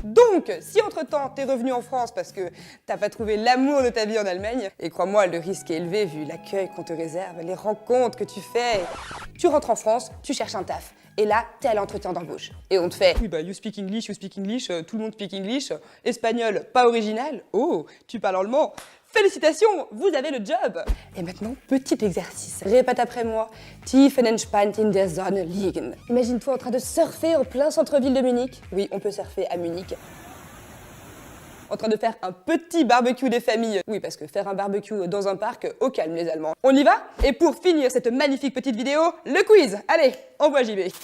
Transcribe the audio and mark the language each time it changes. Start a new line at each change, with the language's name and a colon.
French: Donc, si entre-temps t'es revenu en France parce que t'as pas trouvé l'amour de ta vie en Allemagne, et crois-moi, le risque est élevé vu l'accueil qu'on te réserve, les rencontres que tu fais, tu rentres en France, tu cherches un taf. Et là, t'es à l'entretien d'embauche. Et on te fait « Oui bah
English: you speak English,
French: tout le monde
English: speak English,
French: espagnol, pas original, oh, tu parles allemand, félicitations, vous avez le job !» Et maintenant, petit exercice. Répète après moi.
German: Tiefenentspannt in der Sonne liegen.
French: Imagine-toi en train de surfer en plein centre-ville de Munich. Oui, on peut surfer à Munich. En train de faire un petit barbecue des familles. Oui, parce que faire un barbecue dans un parc, au calme les Allemands. On y va? Et pour finir cette magnifique petite vidéo, le quiz. Allez, envoie JB.